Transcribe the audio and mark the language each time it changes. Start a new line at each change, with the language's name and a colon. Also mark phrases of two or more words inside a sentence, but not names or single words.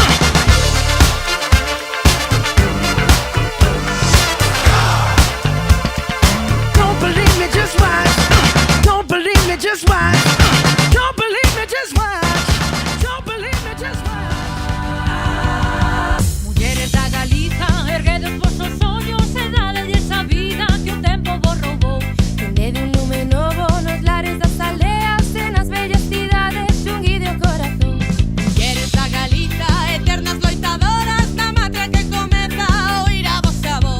English: Don't believe me, just watch. Don't believe me, just watch. Don't believe me, just watch. Don't believe me, just watch.
Galician: Mulheres da Galiza, erguedes vosos ollos e dadelles a vida que o tempo vos roubou. Tendede un lume novo nos lares das aldeas e nas vellas cidades xunguide o corazón. Mulheres da Galiza, eternas loitadoras da matria que comeza a oír a vosa voz.